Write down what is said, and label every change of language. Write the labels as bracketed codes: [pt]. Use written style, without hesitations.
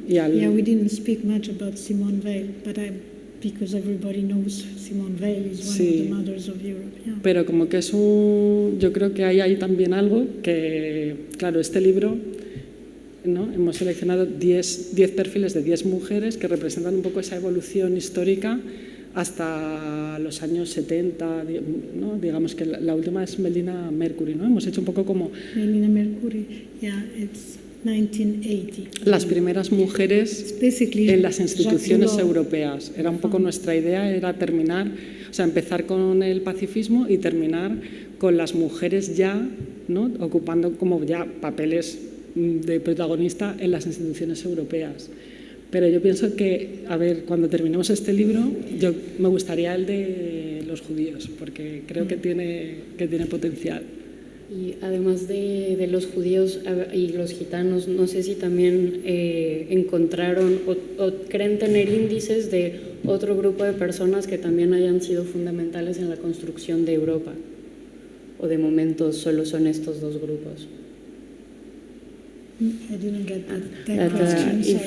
[en] Yeah, we didn't speak much about Simone Weil, but because everybody knows Simone Weil is one of the mothers of Europe. Yeah. [es] Pero como que yo creo que hay también algo que, claro, este libro, ¿no?, hemos seleccionado 10 perfiles de 10 mujeres que representan un poco esa evolución histórica hasta los años 70, ¿no? Digamos que la última es Melina Mercury, ¿no? Hemos hecho un poco como... [en] Melina Mercury, yeah, it's 1980. [es] Las primeras mujeres en las instituciones europeas. Era un poco nuestra idea, era terminar, o sea, empezar con el pacifismo y terminar con las mujeres ya, ¿no?, ocupando como ya papeles de protagonista en las instituciones europeas. Pero yo pienso que, a ver, cuando terminemos este libro, me gustaría el de los judíos, porque creo que tiene potencial. Y además de los judíos y los gitanos, no sé si también encontraron o creen tener índices de otro grupo de personas que también hayan sido fundamentales en la construcción de Europa, o de momento solo son estos dos grupos. [en] I didn't get that question.